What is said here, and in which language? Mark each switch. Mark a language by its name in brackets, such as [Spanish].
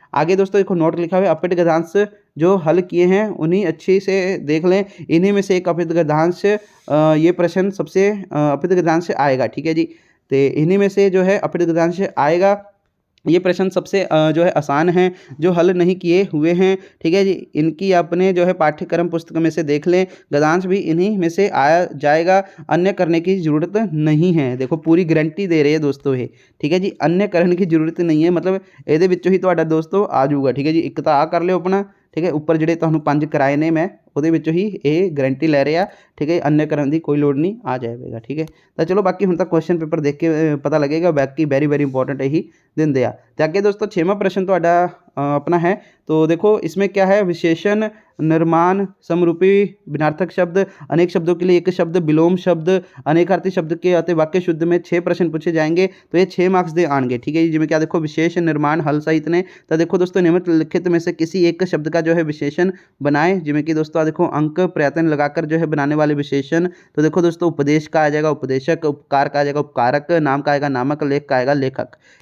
[Hindi] आगे दोस्तों देखो नोट लिखा हुआ है, अपीट गद्यांश जो हल किए हैं उन्हीं अच्छे से देख लें, इन्हीं में से एक अपीट गद्यांश ये प्रश्न सबसे अपीट गद्यांश आएगा, ठीक है जी। तो इन्हीं में से जो है अपीट गद्यांश आएगा, ये प्रश्न सबसे जो है आसान हैं, जो हल नहीं किए हुए हैं, ठीक है जी। इनकी अपने जो है पाठ्यक्रम पुस्तक में से देख लें, गद्यांश भी इन्हीं में से आया जाएगा, अन्य करने की ज़रूरत नहीं है। देखो पूरी गारंटी दे रहे हैं दोस्तों ये, ठीक है जी। अन्य करने की ਜ਼ਰੂਰਤ नहीं है, मतलब [Punjabi] ਇਹਦੇ ਵਿੱਚੋਂ ਹੀ ਤੁਹਾਡਾ ਦੋਸਤੋ ਆ ਜਾਊਗਾ, ਠੀਕ ਹੈ ਜੀ। ਇੱਕ ਤਾਂ ਆ ਕਰ ਲਿਓ ਆਪਣਾ, ਠੀਕ ਹੈ। ਉੱਪਰ ਜਿਹੜੇ ਤੁਹਾਨੂੰ 5 ਕਿਰਾਏ ਨੇ ਮੈਂ ਉਹਦੇ ਵਿੱਚੋਂ ਹੀ ਇਹ ਗਾਰੰਟੀ ਲੈ ਰਹੇ ਆ, ਠੀਕ ਹੈ। अन्य ਕਰਨ ਦੀ ਕੋਈ ਲੋੜ ਨਹੀਂ, ਆ ਜਾਏਗਾ, ਠੀਕ ਹੈ। ਤਾਂ ਚਲੋ ਬਾਕੀ ਹੁਣ ਤਾਂ ਕੁਐਸਚਨ ਪੇਪਰ ਦੇਖ ਕੇ ਪਤਾ ਲੱਗੇਗਾ, ਬਾਕੀ ਵੈਰੀ ਵੈਰੀ इंपॉर्टेंट ਇਹੀ ਦਿੰਦੇ ਆ। ਤੇ ਅੱਗੇ ਦੋਸਤੋ 6ਵਾਂ ਪ੍ਰਸ਼ਨ ਤੁਹਾਡਾ [Hindi] अपना है, तो देखो इसमें क्या है, विशेषण, निर्माण, समरूपी, विनार्थक शब्द, अनेक शब्दों के लिए एक शब्द, विलोम शब्द, अनेकार्थी शब्द के आते वाक्य शुद्ध में 6 प्रश्न पूछे जाएंगे, तो ये 6 मार्क्स दे आएंगे, ठीक है जी। जिसमें क्या देखो विशेष, निर्माण, हल सहित ने, तो देखो दोस्तों निम्नलिखित में से किसी एक शब्द का जो है विशेषण बनाए, जिसमें कि दोस्तों देखो अंक प्रयत्न लगाकर जो है बनाने वाले विशेषण, तो देखो दोस्तों उपदेश का आ जाएगा उपदेशक, उपकार का आ जाएगा उपकारक, नाम का आएगा नामक, लेख का आएगा लेखक।